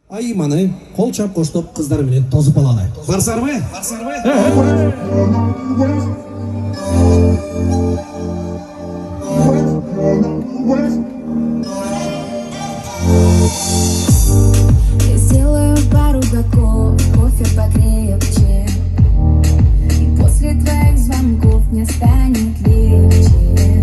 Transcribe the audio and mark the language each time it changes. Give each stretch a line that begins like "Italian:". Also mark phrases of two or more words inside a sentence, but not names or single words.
Kyrgyz: Айманы кол чапкоштоп кыздар менен тозуп алалы. Барсарбы?
Russian: Я сделаю пару глотков, кофе покрепче, и после твоих звонков мне станет легче.